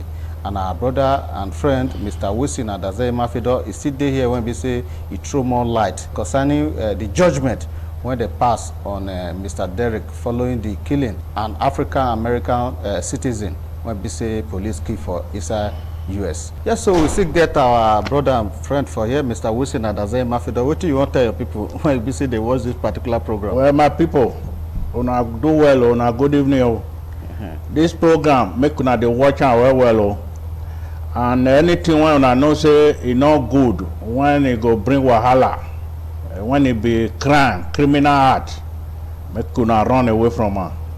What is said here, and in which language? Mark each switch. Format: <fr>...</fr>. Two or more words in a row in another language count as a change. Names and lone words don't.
<pcm>And our brother and friend, Mr. Wilson Adazai Mafido, is still there here when we say he threw more light concerning the judgment when they passed on Mr. Derrick following the killing an African-American citizen when we say police key for inside US. Yes, so we still get our brother and friend for here, Mr. Wilson Adazai Mafido. What do you want to tell your people when we say they watch this particular program? Well, my people, una do well, una good evening. This program make una dey watch am well. And anything when una know say e no good, when e go bring wahala, when e be criminal act, make una run away from am.</pcm>